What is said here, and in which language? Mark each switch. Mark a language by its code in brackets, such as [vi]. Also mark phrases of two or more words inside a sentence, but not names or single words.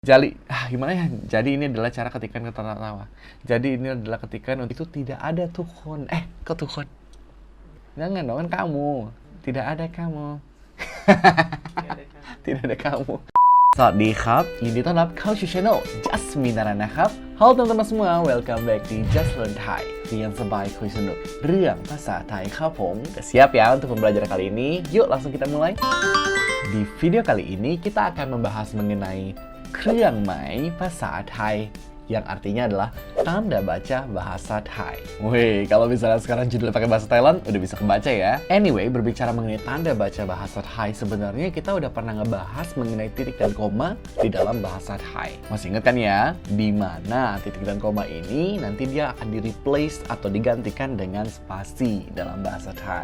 [id] Gimana ya? Jadi ini adalah cara ketikan kata-tawa. Jadi ini adalah ketikan untuk itu tidak ada Tuhan. Kok Tuhan? Jangan dong, kan kamu. Tidak ada kamu. Tidak ada kamu. [th] สวัสดีครับยินดีต้อนรับเข้าสู่ channel Just มีนารันนะครับ [id] Halo teman-teman semua, [en] welcome back [id] di Just Learn Thai [th] เรียนสบายคุยสนุกเรื่องภาษาไทยครับผม [id] Siap ya untuk pembelajaran kali ini? Yuk langsung kita mulai. Di video kali ini kita akan membahas mengenai [th] เครื่องหมายภาษาไทย [id] yang artinya adalah tanda baca bahasa Thai. Wih, kalau misalnya sekarang judulnya pakai bahasa Thailand, udah bisa kebaca ya. Anyway, berbicara mengenai tanda baca bahasa Thai, sebenarnya kita udah pernah ngebahas mengenai titik dan koma di dalam bahasa Thai. Masih ingat kan ya? Di mana titik dan koma ini nanti dia akan di-replace atau digantikan dengan spasi dalam bahasa Thai.